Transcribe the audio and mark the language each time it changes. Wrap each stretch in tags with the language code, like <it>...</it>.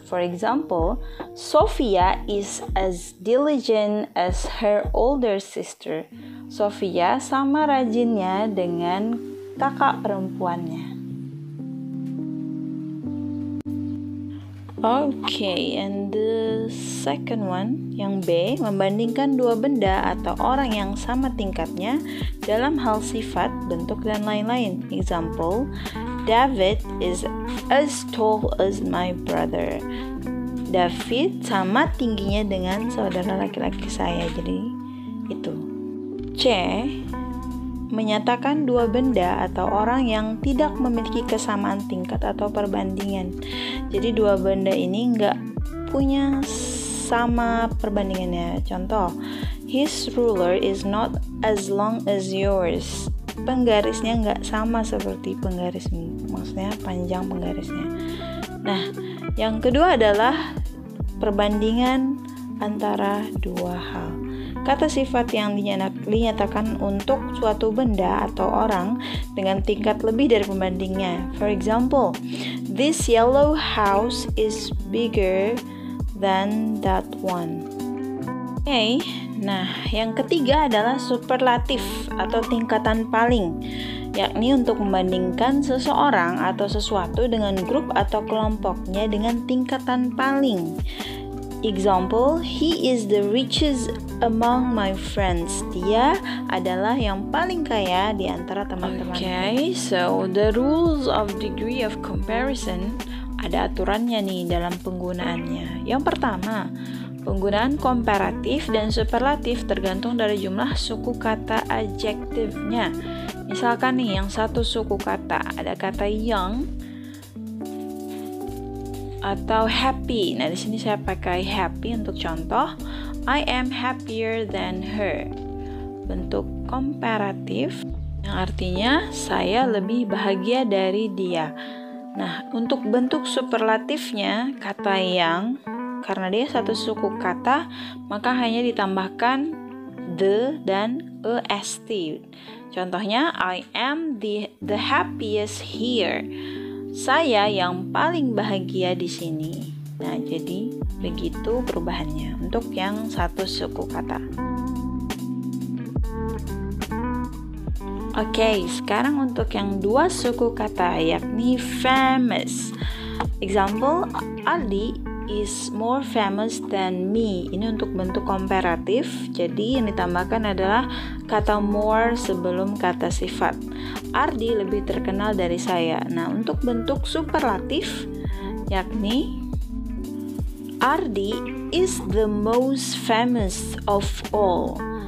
<en>For example, Sophia is as diligent as her older sister.</en> <id>Sophia sama rajinnya dengan kakak perempuannya.</id> <en>Okay, and the second one,</en> <id>yang B, membandingkan dua benda atau orang yang sama tingkatnya dalam hal sifat, bentuk, dan lain-lain.</id> <en>Example, David is as tall as my brother.</en> <id>David sama tingginya dengan saudara laki-laki saya, jadi itu. C, menyatakan dua benda atau orang yang tidak memiliki kesamaan tingkat atau perbandingan. Jadi dua benda ini nggak punya sama perbandingannya. Contoh,</id> <en>his ruler is not as long as yours.</en> <id>Penggarisnya nggak sama seperti penggarismu, maksudnya panjang penggarisnya. Nah, yang kedua adalah perbandingan antara dua hal. Kata sifat yang dinyatakan untuk suatu benda atau orang dengan tingkat lebih dari pembandingnya.</id> <en>For example, this yellow house is bigger than that one. Okay.</en> <id>Nah, yang ketiga adalah superlatif atau tingkatan paling, yakni untuk membandingkan seseorang atau sesuatu dengan grup atau kelompoknya dengan tingkatan paling.</id> <en>Example, he is the richest among my friends.</en> <id>Dia adalah yang paling kaya di antara teman-teman.</id> <en>Okay, so the rules of degree of comparison,</en> <id>ada aturannya nih dalam penggunaannya. Yang pertama, penggunaan komparatif dan superlatif tergantung dari jumlah suku kata adjektifnya. Misalkan nih, yang satu suku kata, ada kata young atau happy. Nah, di sini saya pakai happy untuk contoh.</id> <en>I am happier than her.</en> <id>Bentuk komparatif yang artinya saya lebih bahagia dari dia. Nah, untuk bentuk superlatifnya, kata yang, karena dia satu suku kata, maka hanya ditambahkan the dan est. Contohnya,</id> <en>I am the happiest here.</en> <id>Saya yang paling bahagia di sini. Nah, jadi begitu perubahannya untuk yang satu suku kata. Oke, sekarang untuk yang dua suku kata, yakni famous.</id> <en>Example, Aldi is more famous than me.</en> <id>Ini untuk bentuk komparatif, jadi yang ditambahkan adalah kata more sebelum kata sifat. Ardi lebih terkenal dari saya. Nah, untuk bentuk superlatif, yakni</id> <en>Ardi is the most famous of all.</en>